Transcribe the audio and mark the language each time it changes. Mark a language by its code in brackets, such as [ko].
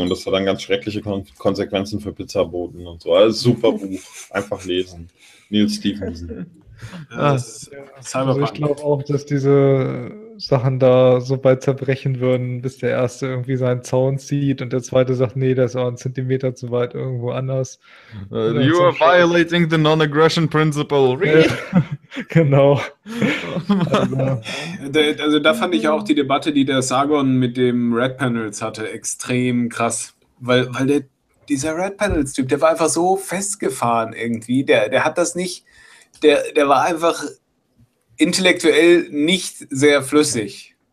[de] Und das hat dann ganz schreckliche Konsequenzen für Pizzaboten und so. Also super Buch. Einfach lesen. Neal Stephenson. Also ich glaube auch, dass diese Sachen da so bald zerbrechen würden, bis der Erste irgendwie seinen Zaun zieht und der Zweite sagt, nee, das ist auch ein Zentimeter zu weit irgendwo anders. [en] You are violating the non-aggression principle. Really? [de] Genau. Also da fand ich auch die Debatte, die der Sargon mit dem Red Panels hatte, extrem krass, weil dieser Red Panels-Typ, der war einfach so festgefahren irgendwie, der hat das nicht. Der war einfach intellektuell nicht sehr flüssig.